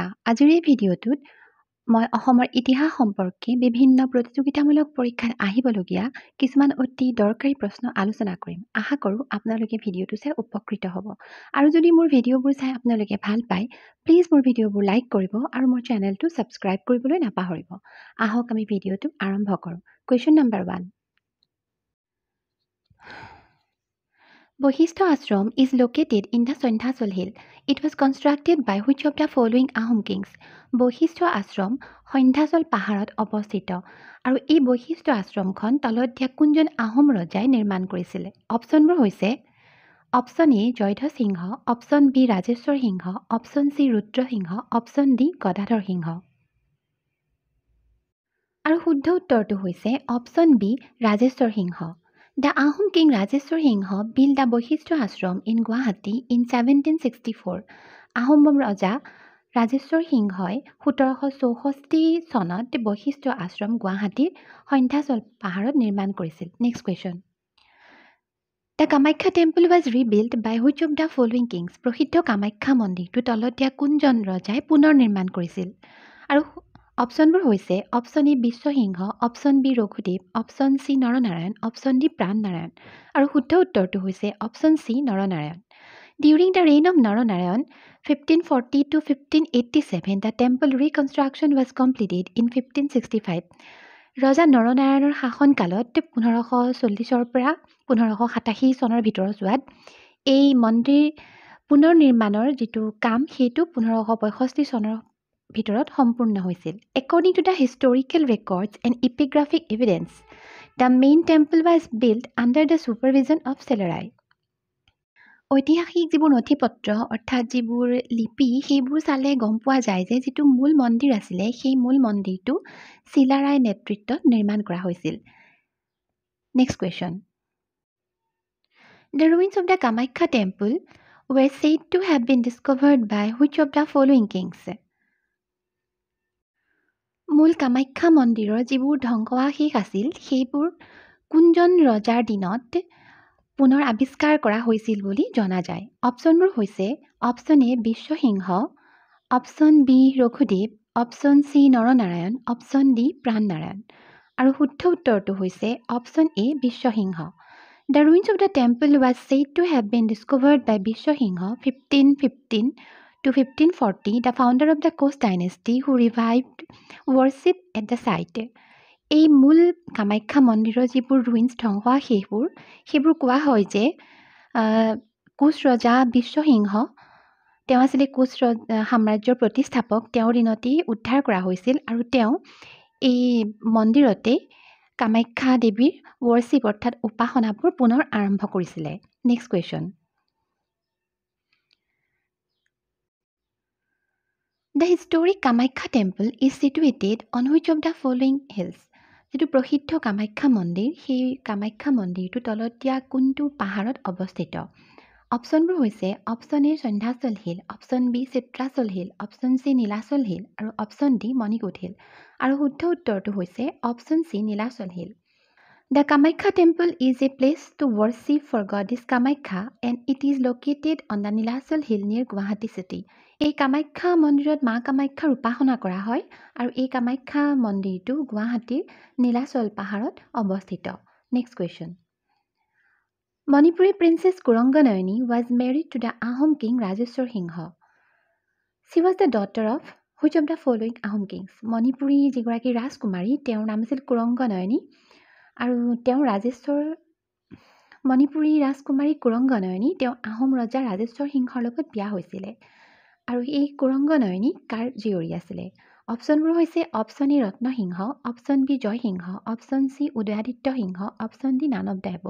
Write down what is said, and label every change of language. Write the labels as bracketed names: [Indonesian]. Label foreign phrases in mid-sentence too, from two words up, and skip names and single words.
[Assamese] আজিৰ এই ভিডিঅ'টোত মই অসমৰ ইতিহাস সম্পৰ্কে বিভিন্ন প্ৰতিযোগিতামূলক পৰীক্ষাত আহিবলগীয়া কিছুমান অতি দৰকাৰী প্ৰশ্ন আলোচনা কৰিম। আশা কৰোঁ আপোনালোকে ভিডিঅ'টো চাই উপকৃত হ'ব। আৰু যদি মোৰ ভিডিঅ'বোৰ চাই আপোনালোকে ভাল পায়, প্লিজ মোৰ ভিডিঅ'বোৰ লাইক কৰিব আৰু মোৰ চেনেলটো ছাবস্ক্ৰাইব কৰিবলৈ নাপাহৰিব। আহক আমি ভিডিঅ'টো আৰম্ভ কৰোঁ। [English] question number [Assamese] 1. [English] Bohisto Ashram is located in the Sandhasal Hill. It was constructed by which of the following Ahom kings? [Assamese] Bohisto Ashram Sandhasal পাহাৰত অৱস্থিত আৰু এই বৈশিষ্ট্য আশ্ৰমখন তলত দিয়া কোনজন আহোম ৰজাই নিৰ্মাণ কৰিছিলে? অপশ্যনবোৰ হৈছে অপশ্যন এ জয়ধ্ব সিংহ, অপশ্যন বি ৰাজেশ্বৰ সিংহ, অপশ্যন চি ৰুদ্ৰ সিংহ, অপশ্যন ডি গদাধৰ সিংহ। আৰু শুদ্ধ উত্তৰটো হৈছে অপশ্যন বি ৰাজেশ্বৰ সিংহ। [English] The Ahom king Rajeshwar Singha built the Bohisto Ashram in Guwahati in 1764. [Assamese] আহোম ৰজা ৰাজেশ্বৰ সিংহই 1764 চনত বৈশিষ্ট্য আশ্ৰম গুৱাহাটীৰ সন্ধ্যাচল পাহাৰত নিৰ্মাণ কৰিছিল। [English] Next question. The Kamakhya temple was rebuilt by which of the following kings? [Assamese] প্ৰসিদ্ধ কামাখ্যা মন্দিৰটো তলত দিয়া কোনজন ৰজাই পুনৰ নিৰ্মাণ কৰিছিল? আৰু অপশ্যনবোৰ হৈছে অপশ্যন এ বিশ্বসিংহ, অপশ্যন বি ৰঘুদেৱ, অপশ্যন চি নৰনাৰায়ণ, অপশ্যন ডি প্ৰাণনাৰায়ণ। আৰু শুদ্ধ উত্তৰটো হৈছে অপশ্যন চি নৰনাৰায়ণ। [English] During the reign of Naranayan, 1540 to 1587, the temple reconstruction was completed in 1565. [Assamese] ৰজা নৰনাৰায়ণৰ শাসনকালত 1540 পৰা 1587 চনৰ ভিতৰচোৱাত এই মন্দিৰ পুনৰ নিৰ্মাণৰ যিটো কাম সেইটো 1565 চনৰ ভিতৰত সম্পূৰ্ণ হৈছিল। [English] According to the historical records and epigraphic evidence, the main temple was built under the supervision of Selerai. [Assamese] ঐতিহাসিক যিবোৰ নথিপত্ৰ অৰ্থাৎ যিবোৰ লিপি সেইবোৰ চালে গম পোৱা যায় যে যিটো মূল মন্দিৰ আছিলে সেই মূল মন্দিৰটো চিলাৰায় নেতৃত্বত নিৰ্মাণ কৰা হৈছিল। [English] Next question. The ruins of the Kamakhya temple were said to have been discovered by which of the following kings? [Assamese] মূল কামাখ্যা মন্দিৰৰ যিবোৰ ধ্বংসাৱশেষ আছিল সেইবোৰ কোনজন ৰজাৰ দিনত পুনৰ আৱিষ্কাৰ কৰা হৈছিল বুলি জনা যায়? অপশ্যনবোৰ হৈছে অপশ্যন এ বিশ্বসিংহ, অপশ্যন বি ৰঘুদেৱ, অপশ্যন চি নৰনাৰায়ণ, অপশ্যন ডি প্ৰাণনাৰায়ণ। আৰু শুদ্ধ উত্তৰটো হৈছে অপশ্যন এ বিশ্বসিংহ। [English] The ruins of the temple was said to have been discovered by Vishwasingha 1515 to 1540, the founder of the Koch dynasty who revived worship at the site. [Assamese] এই মূল কামাখ্যা মন্দিৰৰ যিবোৰ ৰুইন্স ধ্বংসাৱশেষবোৰ সেইবোৰ কোৱা হয় যে কোচ ৰজা বিশ্বসিংহ তেওঁ আছিলে কোচ সাম্ৰাজ্যৰ প্ৰতিষ্ঠাপক, তেওঁৰ দিনতেই উদ্ধাৰ কৰা হৈছিল আৰু তেওঁ এই মন্দিৰতে কামাখ্যা দেৱীৰ ৱৰ্শ্বিপ অৰ্থাৎ উপাসনাবোৰ পুনৰ আৰম্ভ কৰিছিলে। [English] Next question. The historic Kamakhya temple is situated on which of the following hills? [Assamese] যিটো প্ৰসিদ্ধ কামাখ্যা মন্দিৰ সেই কামাখ্যা মন্দিৰটো তলত দিয়া কোনটো পাহাৰত অৱস্থিত? অপশ্যনবোৰ হৈছে অপশ্যন এ সন্ধ্যাচল হিল, অপশ্যন বি চিত্ৰাচল হিল, অপশ্যন চি নীলাচল হিল আৰু অপশ্যন ডি মণিকোট হিল। আৰু শুদ্ধ উত্তৰটো হৈছে অপশ্যন চি নীলাচল হিল। [English] The Kamakhya temple is a place to worship for goddess Kamakhya and it is located on the Nilachal hill near Guwahati city. [Assamese] এই কামাখ্যা মন্দিৰত মা কামাখ্যাৰ উপাসনা কৰা হয় আৰু এই কামাখ্যা মন্দিৰটো গুৱাহাটীৰ নীলাচল পাহাৰত অৱস্থিত। [English] Next question. Manipuri princess Kuranganayani was married to the Ahom king Rajeshwar Singha. She was the daughter of which of the following Ahom kings? [Assamese] মণিপুৰী যিগৰাকী ৰাজকুমাৰী তেওঁৰ নাম আছিল কুৰংগনয়নী আৰু তেওঁ মণিপুৰী ৰাজকুমাৰী কুৰংগনয়নী তেওঁ আহোম ৰজা ৰাজেশ্বৰ সিংহৰ লগত বিয়া হৈছিলে আৰু এই কুৰংগনয়নী কাৰ জীয়ৰী আছিলে? অপশ্যনবোৰ হৈছে অপশ্যন এ ৰত্নসিংহ, অপশ্যন বি জয়সিংহ, অপশ্যন চি উদয়াদিত্য সিংহ, অপশ্যন ডি [English] none of the above.